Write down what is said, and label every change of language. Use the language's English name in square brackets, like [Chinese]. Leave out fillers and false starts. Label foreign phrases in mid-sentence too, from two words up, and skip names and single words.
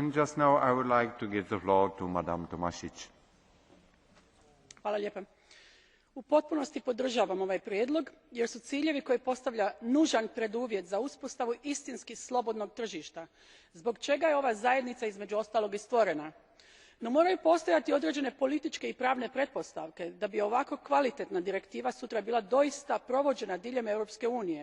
[English] Just now I would like to give the floor to Madame Tomasić. [Croatian] U potpunosti podržavam ovaj prijedlog jer su ciljevi koje postavlja nužan preduvjet za uspostavu istinski slobodnog tržišta, zbog čega je ova zajednica između ostalog i stvorena. No moraju postojati određene političke i pravne pretpostavke da bi ovako kvalitetna direktiva sutra bila doista provođena diljem Europske unije.